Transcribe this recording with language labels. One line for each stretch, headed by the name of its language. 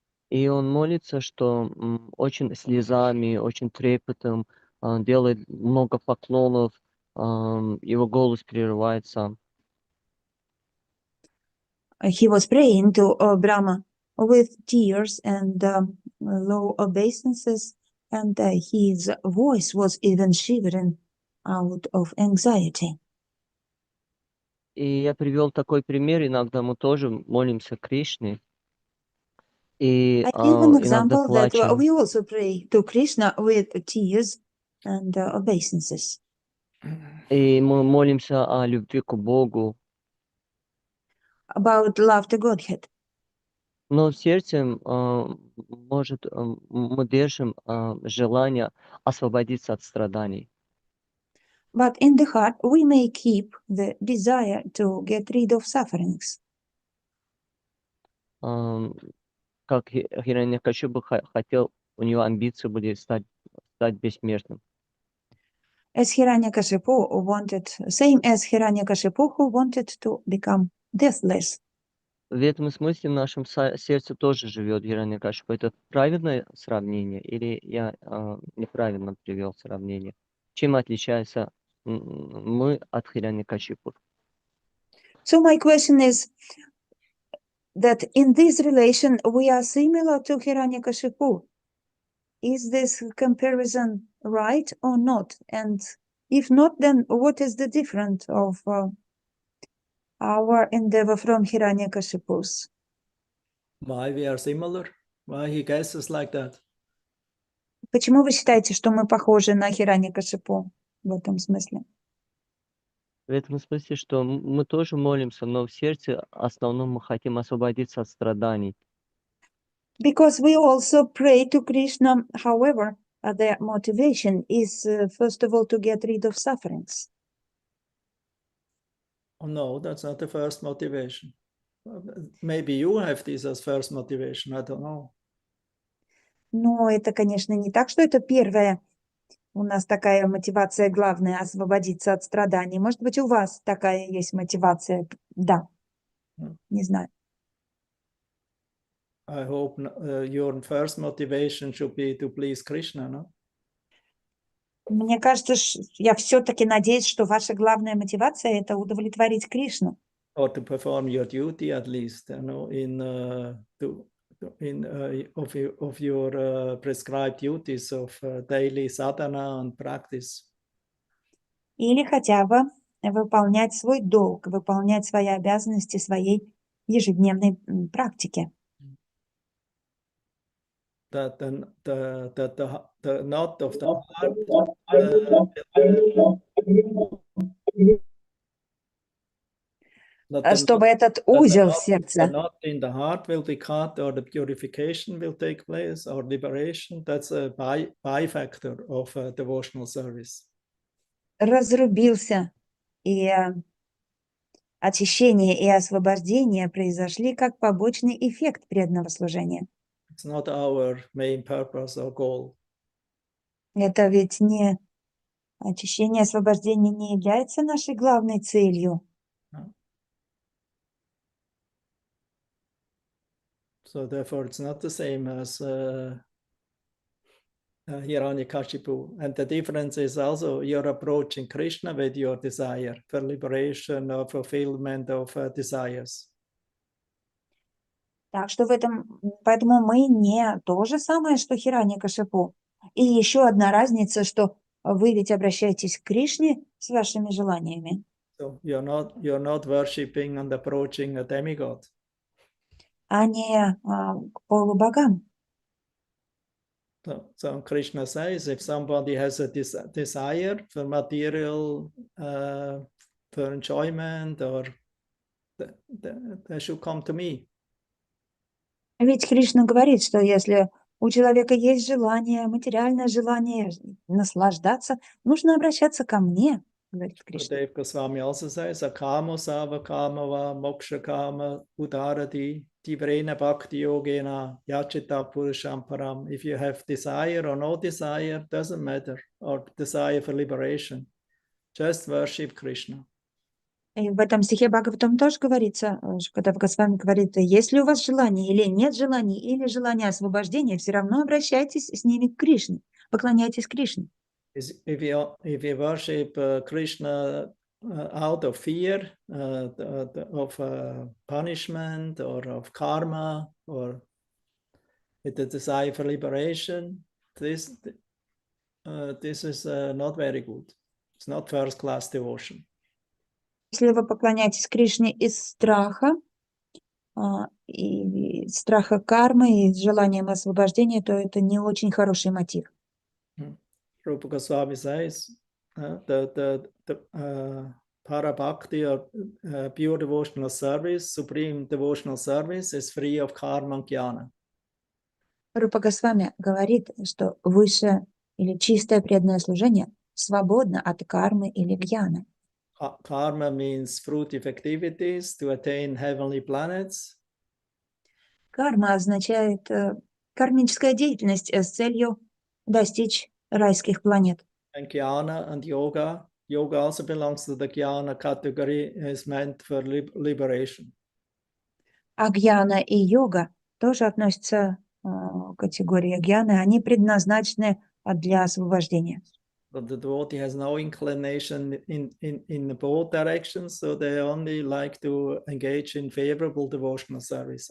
Russian: И он молится, что очень слезами, очень трепетом, делает много поклонов, его голос прерывается.
English: He was praying to Brahma with tears and low obeisances, and his voice was even shivering out of anxiety.
Russian: И я привел такой пример, иногда мы тоже молимся Кришне, и
English: I give an
Russian: иногда
English: example that
Russian: плачем.
English: we also pray to Krishna with tears and obeisances.
Russian: И мы молимся о любви к Богу,
English: About love to Godhead.
Russian: но в сердце, может, мы держим желание освободиться от страданий.
English: But in the heart, we may keep the desire to get rid of sufferings.
Russian: Как Хираньякашипу хотел, у него амбиции были стать бессмертным.
English: As Hiranyakashipu wanted, same as Hiranyakashipu who wanted to become deathless.
Russian: В этом смысле в нашем сердце тоже живет Хираньякашипу. Это правильное сравнение или я неправильно привел сравнение? Чем отличается мы от Хираньякашипу?
English: So my question is that in this relation we are similar to Hiranyakashipu. Is this comparison right or not? And if not, then what is the difference of our endeavor from Hiranyakashipu's? Why we are similar? Why he guesses like that?
Russian: Почему вы считаете, что мы похожи на Hiranyakashipu в этом смысле? В этом смысле, что мы тоже молимся, но в сердце в основном мы хотим освободиться от страданий. Because we also pray to Krishna, however, their motivation is first of all to get rid of sufferings.
English: Oh no, that's not the first motivation. Maybe you have this as first motivation, I don't know.
Russian: Но это, конечно, не так, что это первое. У нас такая мотивация главная — освободиться от страданий. Может быть, у вас такая есть мотивация? Да. Не знаю.
English: I hope your first motivation should be to please Krishna, no?
Russian: Мне кажется, я все-таки надеюсь, что ваша главная мотивация — это удовлетворить Кришну.
English: Or to perform your duty at least, you know, in to of your prescribed duties of daily sadhana and practice.
Russian: Или хотя бы выполнять свой долг, выполнять свои обязанности своей ежедневной практики.
English: That the knot of the heart
Russian: Чтобы этот узел в
English: the
Russian: сердце,
English: knot in the heart will be cut, or the purification will take place, or liberation. That's a byfactor of devotional service.
Russian: разрубился, и очищение и освобождение произошли как побочный эффект преданного служения.
English: It's not our main purpose or goal.
Russian: Это ведь не очищение и освобождение не является нашей главной целью.
English: So therefore, it's not the same as Hiranyakashipu. And the difference is also you're approaching Krishna with your desire for liberation or fulfillment of desires.
Russian: Так что поэтому мы не то же самое, что Хираньякашипу. И еще одна разница, что вы ведь обращаетесь к Кришне с вашими желаниями.
English: So you're not worshipping and approaching a demigod.
Russian: А не к полубогам.
English: So Krishna says, if somebody has a desire for material, for enjoyment, or they should come to me.
Russian: Ведь Кришна говорит, что если у человека есть желание, материальное желание наслаждаться, нужно обращаться ко мне, говорит Кришна.
English: Dev Goswami also says,
Sanskrit: akamo sava kamava moksha kama udarati tivrena bhakti yogena yachita purusham param.
English: If you have desire or no desire, doesn't matter, or desire for liberation, just worship Krishna.
Russian: И в этом стихе Бхагаватам тоже говорится, когда Госвами говорит, если у вас желание или нет желания, или желание освобождения, все равно обращайтесь с ними к Кришне, поклоняйтесь Кришне.
English: If you worship Krishna out of fear of punishment or of karma or with the desire for liberation, this is not very good. It's not first-class devotion.
Russian: Если вы поклоняетесь Кришне из страха, и страха кармы, и с желанием освобождения, то это не очень хороший мотив.
English: Rupa Goswami says the Parabhakti or pure devotional service, supreme devotional service is free of karma and jnana.
Russian: Рупа Госвами говорит, что высшее или чистое преданное служение свободно от кармы или гьяны.
English: Karma means fruitive activities to attain heavenly planets.
Russian: Карма означает кармическая деятельность с целью достичь райских планет.
English: And jnana and yoga. Yoga also belongs to the jnana category, is meant for liberation.
Russian: А гьяна и йога тоже относятся к категории гьяны. Они предназначены для освобождения.
English: But the devotee has no inclination in both directions, so they only like to engage in favorable devotional service.